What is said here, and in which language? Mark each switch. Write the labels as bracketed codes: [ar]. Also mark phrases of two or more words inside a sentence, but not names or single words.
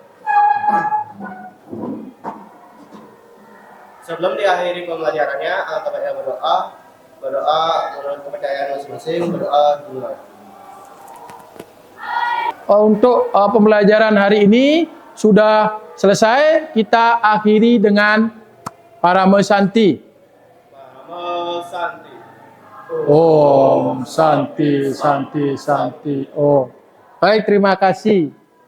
[id] Sebelum diakhiri pembelajarannya, angkat Pak ya berdoa menurut kepercayaan masing-masing, berdoa dulu. Untuk pembelajaran hari ini sudah selesai, kita akhiri dengan Parama Santi. Parama Santi. [sa] Om Santi, Santi, Santi, Om. [id] Baik, terima kasih.